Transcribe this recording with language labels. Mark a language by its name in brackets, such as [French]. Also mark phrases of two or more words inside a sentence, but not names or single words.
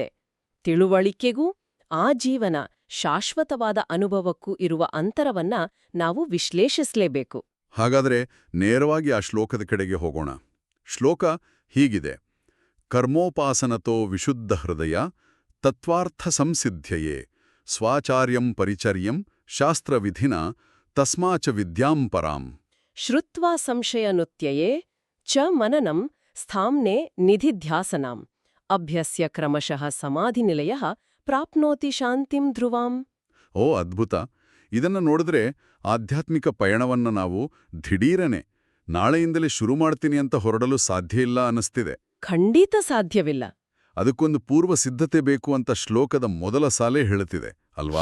[Kannada] ತಿಳುವಳಿಕೆಗೂ ಆ ಜೀವನ ಶಾಶ್ವತವಾದ ಅನುಭವಕ್ಕೂ ಇರುವ ಅಂತರವನ್ನ ನಾವು ವಿಶ್ಲೇಷಿಸಲೇಬೇಕು. ಹಾಗಾದ್ರೆ ನೇರವಾಗಿ ಆ ಶ್ಲೋಕದ ಕಡೆಗೆ ಹೋಗೋಣ. ಶ್ಲೋಕ ಹೀಗಿದೆ: [Sanskrit] ಕರ್ಮೋಪಾಸನತೋ ವಿಶುದ್ಧ ಹೃದಯ ತತ್ವಾರ್ಥ ಸಂಸಿದ್ಧ್ಯಯೇ ಸ್ವಾಚಾರ್ಯಂ ಪರಿಚರ್ಯಂ ಶಾಸ್ತ್ರವಿಧಿನ ತಸ್ಮಾಚ ವಿದ್ಯಾಂ ಪರಾಂ. ಶ್ರುತ್ವಾ ಸಂಶಯನುತ್ಯಯೇ ಚ ಮನನಂ ಸ್ಥಾಮ್ನೆ ನಿಧಿಧ್ಯಾಸನಾಂ ಅಭ್ಯಸ್ಯ ಕ್ರಮಶಃ ಸಮಾಧಿನಿಲಯಃ ಪ್ರಾಪ್ನೋತಿ ಶಾಂತಿಂ ಧ್ರುವಾಂ. [Kannada] ಓ ಅದ್ಭುತ! ಇದನ್ನ ನೋಡಿದ್ರೆ ಆಧ್ಯಾತ್ಮಿಕ ಪಯಣವನ್ನ ನಾವು ದಿಢೀರನೆ ನಾಳೆಯಿಂದಲೇ ಶುರು ಮಾಡ್ತೀನಿ ಅಂತ ಹೊರಡಲು ಸಾಧ್ಯ ಇಲ್ಲ ಅನ್ನಿಸ್ತಿದೆ. ಖಂಡಿತ ಸಾಧ್ಯವಿಲ್ಲ. ಅದಕ್ಕೊಂದು ಪೂರ್ವ ಸಿದ್ಧತೆ ಬೇಕು ಅಂತ ಶ್ಲೋಕದ ಮೊದಲ ಸಾಲೇ ಹೇಳುತ್ತಿದೆ ಅಲ್ವಾ?